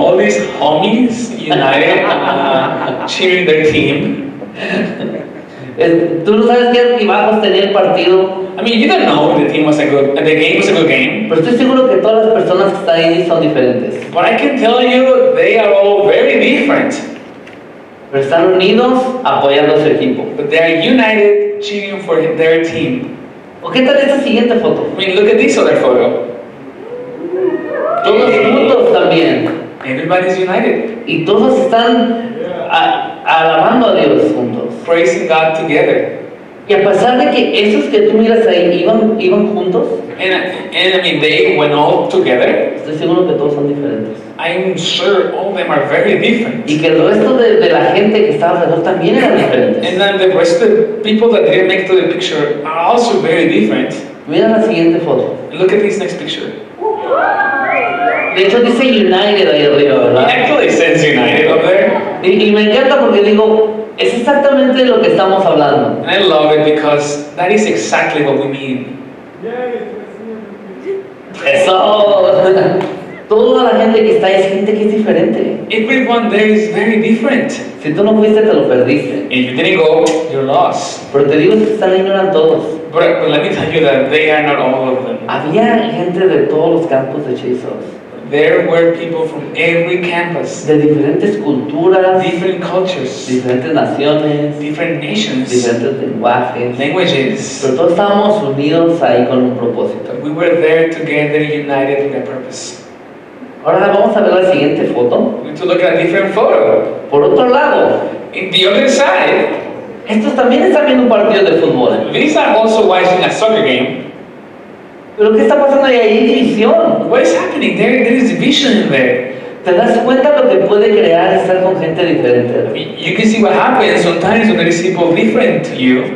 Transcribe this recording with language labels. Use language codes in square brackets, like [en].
[en] All these homies united, cheering their team. [es] Tú no sabes qué altibajos tenía el partido, [en] I mean, you don't know if the game was a good game, [es] pero estoy seguro que todas las personas que están ahí son diferentes. [en] but I can tell you they are all very different. [es] Pero están unidos apoyando a su equipo. [en] But they are united, cheering for their team. [es] ¿O qué tal esta siguiente foto? [en] I mean, look at this other photo. [es] Todos juntos también. [en] Everybody's united, [es] Y todos están alabando a Dios juntos. [en] praising God together. [es] Y a pesar de que esos que tú miras ahí iban juntos, [en] And I mean, they went all together. [es] estoy seguro que todos son diferentes. [en] I'm sure all of them are very different. [es] Y que el resto de la gente que estaba alrededor también eran diferentes. [en] And then the rest of the people that didn't make it to the picture are also very different. [es] Mira la siguiente foto. [en] And look at this next picture. [es] De hecho dice United ahí arriba, [en] It [es] ¿verdad? [en] actually says United up there. [es] Y me encanta porque digo, es exactamente de lo que estamos hablando. [en] And I love it because that is exactly what we mean. [es] Eso. Toda la gente que está ahí es gente que es diferente. [en] Everyone there is very different. [es] Si tú no fuiste, te lo perdiste. [en] If you didn't go, you're lost. [es] Pero te digo, que están ahí no eran todos. [en] But let me tell you that they are not all of them. [es] Había gente de todos los campos de JCO, [en] There were people from every campus, [es] de diferentes culturas, [en] different cultures, [es] diferentes naciones, [en] different nations, [es] diferentes lenguajes. [en] languages. [es] Pero todos estábamos unidos ahí con un propósito. [en] But we were there together, united with a purpose. [es] Ahora vamos a ver la siguiente foto. [en] We need to look at a different photo. [es] Por otro lado, [en] In the other side, [es] estos también están viendo un partido de fútbol. [en] these are also watching a soccer game. [es] Pero ¿qué está pasando ahí? Hay división. [en] What is happening? There is division in there. [es] ¿Te das cuenta lo que puede crear estar con gente diferente? [en] You can see what happens sometimes when there is people different to you.